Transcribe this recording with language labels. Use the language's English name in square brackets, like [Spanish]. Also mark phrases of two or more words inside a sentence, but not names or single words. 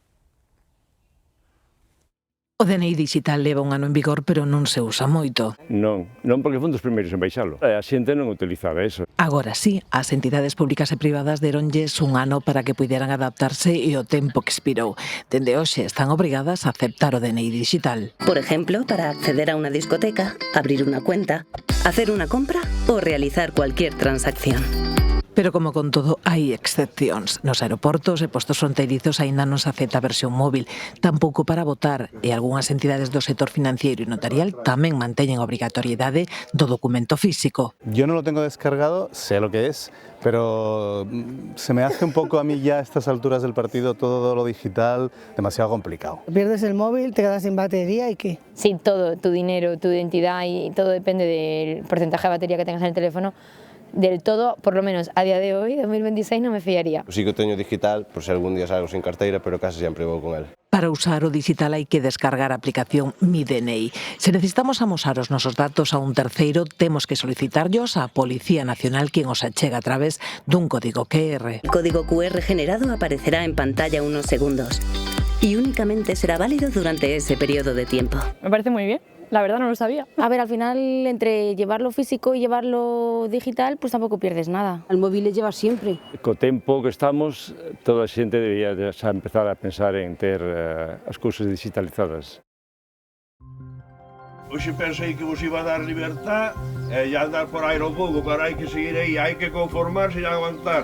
[Galician] O DNI digital leva un ano en vigor, pero non se usa moito. Non porque fun dos primeiros en baixalo. A xente non utilizaba eso. Agora sí, as entidades públicas e privadas deronlles un ano para que puideran adaptarse e o tempo que expirou. Dende hoxe están obrigadas a aceptar o DNI digital. [Spanish] Por ejemplo, para acceder a una discoteca, abrir una cuenta, hacer una compra o realizar cualquier transacción. [Galician] Pero como con todo, hai excepcións. Nos aeroportos e postos fronteirizos aínda non se acepta a versión móvil, tampouco para votar, e algunhas entidades do sector financiero e notarial tamén manteñen a obrigatoriedade do documento físico. [Spanish] Yo no lo tengo descargado, sé lo que es, pero se me hace un poco a mí ya a estas alturas del partido todo lo digital demasiado complicado. Pierdes el móvil, te quedas sin batería y ¿qué? Sí, todo, tu dinero, tu identidad y todo depende del porcentaje de batería que tengas en el teléfono. Del todo, por lo menos a día de hoy, 2026, [Galician] non me fiaría. Sí que teño digital, por se algún día salgo sin carteira, pero casi sempre vou con el. Para usar o digital hai que descargar a aplicación Mi DNI. Se necesitamos amosar os nosos datos a un terceiro, temos que solicitarllos á Policía Nacional, quen os achega a través dun código QR. [Spanish] El código QR generado aparecerá en pantalla unos segundos y únicamente será válido durante ese periodo de tiempo. Me parece muy bien. La verdad no lo sabía. A ver, al final, entre llevarlo físico y llevarlo digital, pues tampoco pierdes nada. El móvil le llevas siempre. [Galician] Co tempo que estamos, toda a xente debería xa empezar a pensar en ter as cousas digitalizadas. Hoxe pensei que vos iba a dar libertad e andar por aí un pouco, pero hai que seguir aí, hai que conformarse e aguantar.